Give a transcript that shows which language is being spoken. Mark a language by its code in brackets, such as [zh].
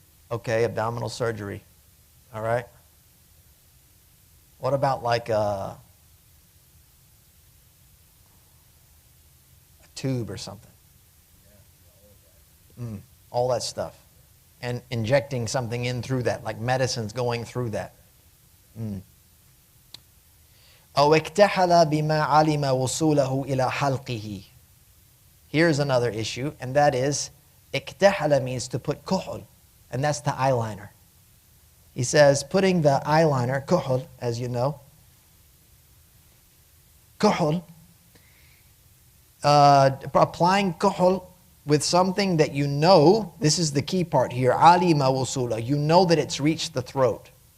[en] Okay, abdominal surgery. All right. What about like a tube or something? All that stuff. And injecting something in through that, like medicines going through that. [ar] أو اكتحل بما علم وصوله إلى حلقه. [en] Here's another issue, and that is, اكتحل means to put kuhul. And that's the eyeliner. He says putting the eyeliner, kuhul, as you know. Kuhul, applying kuhul with something that you know, this is the key part here, alima wusula, you know that it's reached the throat.